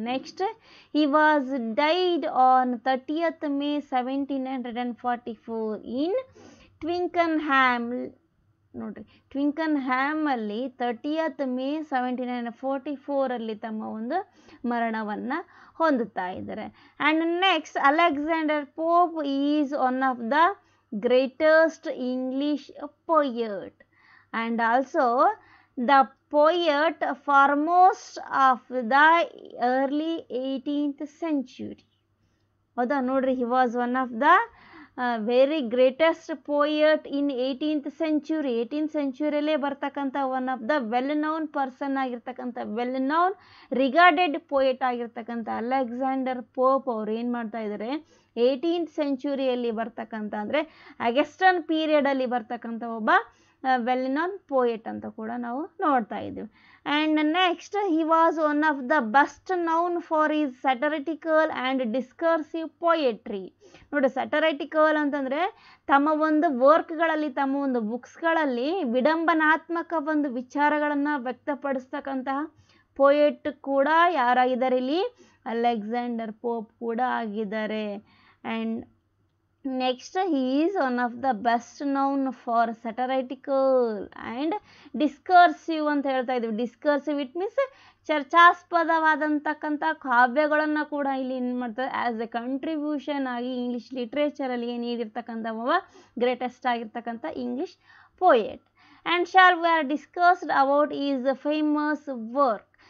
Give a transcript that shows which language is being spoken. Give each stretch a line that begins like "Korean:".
English: Next he was died on 30th May 1744 in Twickenham.
Kannada: ನೋಡ್ರಿ, ಟ್ವಿಂಕನ್ಹ್ಯಾಮಲ್ಲಿ 30th May 1744 ತಮ್ಮ ಒಂದು ಮರಣವನ್ನು ಹೊಂದುತ್ತಾ ಇದ್ದಾರೆ.
English: And next Alexander Pope is one of the greatest English poet and also the poet foremost of the early 18th century.
Kannada: ಹೌದಾ? ನೋಡ್ರಿ,
English: he was one of the very greatest poet in 18th century.
Kannada: 18th centuryಯಲ್ಲೇ ಬರ್ತಕ್ಕಂಥ
English: one of the well known person
Kannada: ಆಗಿರ್ತಕ್ಕಂಥ, well known regarded poet ಆಗಿರ್ತಕ್ಕಂಥ Alexander pop ಅವರು ಏನು ಮಾಡ್ತಾ ಇದ್ದಾರೆ, 18th centuryಯಲ್ಲಿ ಬರ್ತಕ್ಕಂಥ, ಅಂದರೆ ಅಗಸ್ಟನ್ ಪೀರಿಯಡಲ್ಲಿ ಬರ್ತಕ್ಕಂಥ ಒಬ್ಬ ವೆಲ್ ನೋನ್ ಪೋಯೆಟ್ ಅಂತ ಕೂಡ ನಾವು ನೋಡ್ತಾ ಇದ್ದೀವಿ.
English: And next he was one of the best known for his satirical and discursive poetry.
Kannada: ನೋಡಿ, ಸ್ಯಾಟರೈಟಿಕಲ್ ಅಂತಂದರೆ ತಮ್ಮ ಒಂದು ವರ್ಕ್ಗಳಲ್ಲಿ, ತಮ್ಮ ಒಂದು ಬುಕ್ಸ್ಗಳಲ್ಲಿ ವಿಡಂಬನಾತ್ಮಕ ಒಂದು ವಿಚಾರಗಳನ್ನು ವ್ಯಕ್ತಪಡಿಸ್ತಕ್ಕಂತಹ ಪೋಯೆಟ್ ಕೂಡ ಯಾರಾಗಿದ್ದಾರೆ ಇಲ್ಲಿ? ಅಲೆಕ್ಸಾಂಡರ್ ಪೋಪ್ ಕೂಡ ಆಗಿದ್ದಾರೆ. And
English: Next, he is one of the best known for satirical and discursive
Kannada: ಅಂತ ಹೇಳ್ತಾ ಇದ್ದೀವಿ.
English: discursive it means
Kannada: ಚರ್ಚಾಸ್ಪದವಾದಂತಕ್ಕಂಥ ಕಾವ್ಯಗಳನ್ನು ಕೂಡ ಇಲ್ಲಿ ಏನು ಮಾಡ್ತಾರೆ ಆ್ಯಸ್ ಎ ಕಂಟ್ರಿಬ್ಯೂಷನ್ ಆಗಿ ಇಂಗ್ಲೀಷ್ ಲಿಟ್ರೇಚರಲ್ಲಿ ನೀಡಿರ್ತಕ್ಕಂಥ ಗ್ರೇಟೆಸ್ಟ್ ಆಗಿರ್ತಕ್ಕಂಥ English poet.
English: And shall we are discussed about his famous work.